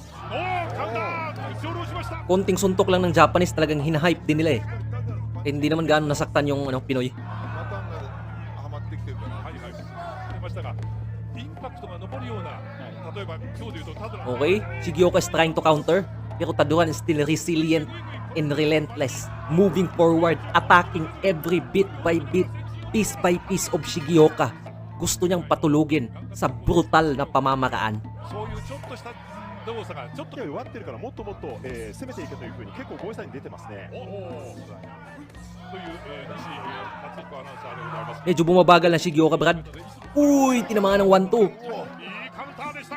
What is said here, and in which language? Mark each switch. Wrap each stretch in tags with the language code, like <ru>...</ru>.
<ja>おお、カウンター。打ち下ろしました。</ja> <tl>Konting suntok lang ng Japanese talagang hinahype din nila eh. Eh, hindi naman gaano nasaktan yung ano, Pinoy.</tl> <ja>パターンがはまってきてるかな。はいはい。出ましたが、インパクトが残るような、例えば今日でいうとタドラン。</ja> <en>Okay, Shigioka is trying to counter. Pero Taduran is still resilient and relentless. Moving forward, attacking every bit by bit, piece by piece of Shigioka.</en> <tl>Gusto niyang patulugin sa brutal na pamamaraan.</tl> <ja>そういうちょっとした動作がちょっと。弱ってるからもっともっと、攻めていけというふうに結構ゴイさんに出てますね。おお。という、西達彦アナウンサーでございます。</ja> <tl>Medyo bumabagal na Shigioka, Brad. Uy, tinamaan ng 1-2.</tl> <ja>いいカウンターでした。</ja>